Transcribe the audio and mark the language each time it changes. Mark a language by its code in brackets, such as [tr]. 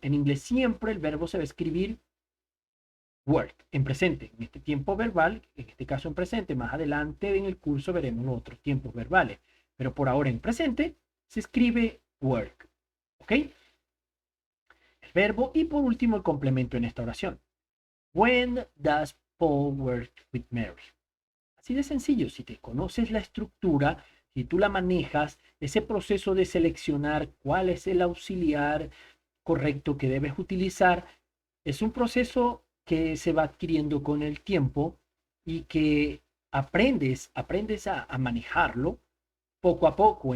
[es] En inglés siempre el verbo se va a escribir work, en presente, en este tiempo verbal, en este caso en presente. Más adelante en el curso veremos los otros tiempos verbales. Pero por ahora en presente se escribe work. ¿Ok? El verbo y por último el complemento en esta oración. [en] When does Paul work with Mary? [es] Así de sencillo, si te conoces la estructura, si tú la manejas, ese proceso de seleccionar cuál es el auxiliar correcto que debes utilizar, es un proceso que se va adquiriendo con el tiempo y que aprendes a manejarlo poco a poco.